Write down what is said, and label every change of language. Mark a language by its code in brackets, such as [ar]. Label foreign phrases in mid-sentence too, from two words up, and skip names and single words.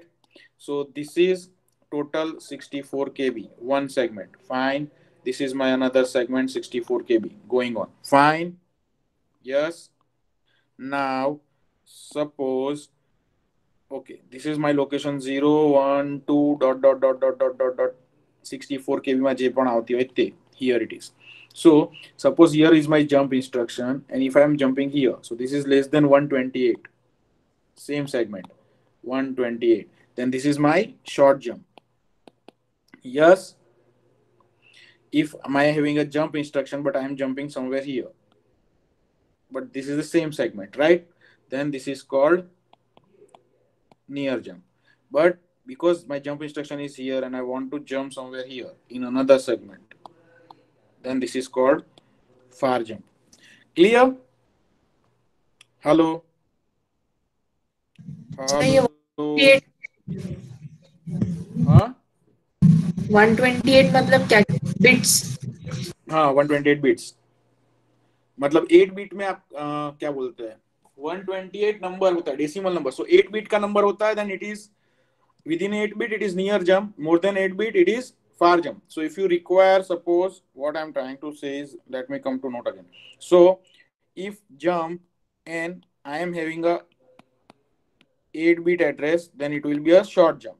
[en] So this is total 64 kb, one segment. Fine. This is my another segment, 64 kb, going on. Fine. Yes. Now, suppose, okay, this is my location 0, 1, 2, dot, dot, dot, dot, dot, dot, dot, 64 kb [gu] માં જે પણ આવતી હોય તે. [en] Here it is. So, suppose here is my jump instruction, and if I am jumping here, so this is less than 128. Same segment, 128. Then this is my short jump. Yes, if am I having a jump instruction, but I am jumping somewhere here, but this is the same segment, right? Then this is called near jump. But because my jump instruction is here and I want to jump somewhere here in another segment, then this is called far jump. Clear? Hello? Hello? [hi] हाँ 128 मतलब क्या बिट्स? हाँ 128 बिट्स मतलब 8 बिट में आप क्या बोलते हैं 128 नंबर होता है [en] decimal number [hi] सो 8 बिट का नंबर होता है [en] then it is within 8 bit it is near jump, more than 8 bit it is far jump. So if you require, suppose what I'm trying to say is, let me come to note again. So if jump and I am having a 8 bit address, then it will be a short jump.